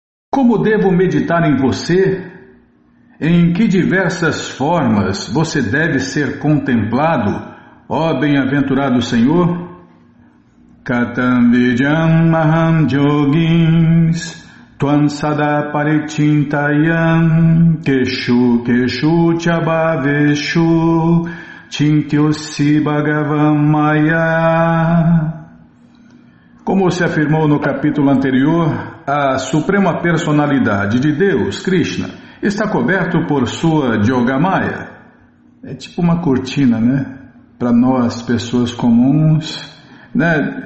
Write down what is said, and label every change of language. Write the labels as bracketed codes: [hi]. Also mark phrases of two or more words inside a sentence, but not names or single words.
[pt] Como devo meditar em você? Em que diversas formas você deve ser contemplado, ó bem-aventurado Senhor? [sa] Katam Vidyam Maham Yogins Tvam Sada Parichintayam Keshu Keshu Chabhaveshu Chintyosi Bhagavam Maya. [pt] Como se afirmou no capítulo anterior, a Suprema Personalidade de Deus, Krishna, está coberto por sua Yogamaya. É tipo uma cortina, né? Para nós, pessoas comuns, né?